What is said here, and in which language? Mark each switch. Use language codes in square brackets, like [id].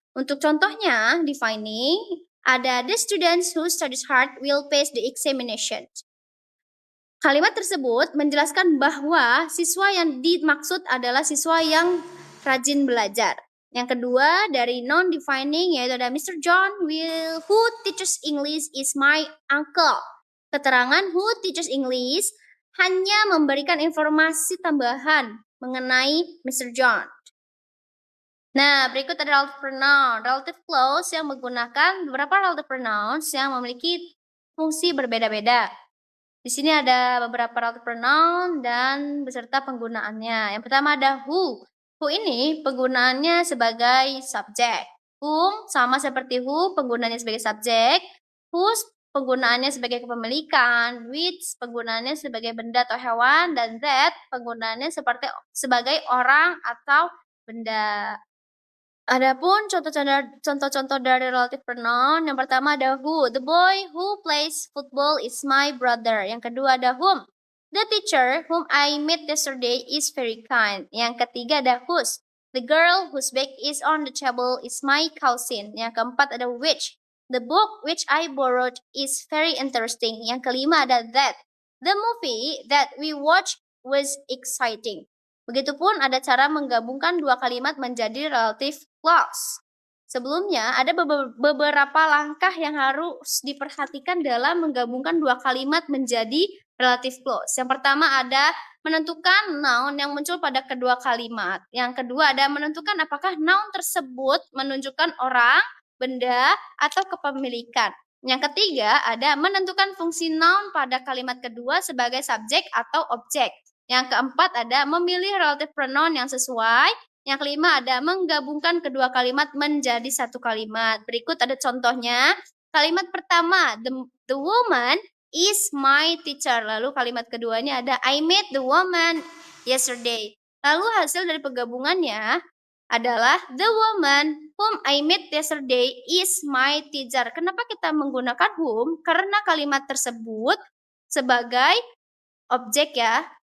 [id] Untuk contohnya, [en] defining ada the students who studies hard will pass the examination. [id] Kalimat tersebut menjelaskan bahwa siswa yang dimaksud adalah siswa yang rajin belajar. Yang kedua dari non-defining yaitu ada Mr. [en] John who teaches English is my uncle. [id] Keterangan [en] who teaches English [id] hanya memberikan informasi tambahan mengenai Mr. John. Nah, berikut ada relative pronoun. Relative clause yang menggunakan beberapa relative pronouns yang memiliki fungsi berbeda-beda. Di sini ada beberapa relative pronoun dan beserta penggunaannya. Yang pertama ada who. Who ini penggunaannya sebagai subjek. Whom sama seperti who, penggunaannya sebagai subjek. Whose penggunaannya sebagai kepemilikan. Which penggunaannya sebagai benda atau hewan. Dan that penggunaannya sebagai orang atau benda. Adapun contoh-contoh dari relative pronoun, yang pertama ada who. [en] The boy who plays football is my brother. [id] Yang kedua ada [en] whom. The teacher whom I met yesterday is very kind. [id] Yang ketiga ada [en] whose. The girl whose bag is on the table is my cousin. [id] Yang keempat ada [en] which. The book which I borrowed is very interesting. [id] Yang kelima ada [en] that. The movie that we watched was exciting. [id] Begitupun ada cara menggabungkan dua kalimat menjadi relative clause. Sebelumnya, ada beberapa langkah yang harus diperhatikan dalam menggabungkan dua kalimat menjadi relative clause. Yang pertama ada menentukan noun yang muncul pada kedua kalimat. Yang kedua ada menentukan apakah noun tersebut menunjukkan orang, benda, atau kepemilikan. Yang ketiga ada menentukan fungsi noun pada kalimat kedua sebagai subjek atau objek. Yang keempat ada memilih relative pronoun yang sesuai. Yang kelima ada menggabungkan kedua kalimat menjadi satu kalimat. Berikut ada contohnya. Kalimat pertama, [en] the woman is my teacher. [id] Lalu kalimat keduanya ada [en] I met the woman yesterday. [id] Lalu hasil dari penggabungannya adalah [en] the woman whom I met yesterday is my teacher. [id] Kenapa kita menggunakan whom? Karena kalimat tersebut sebagai objek ya.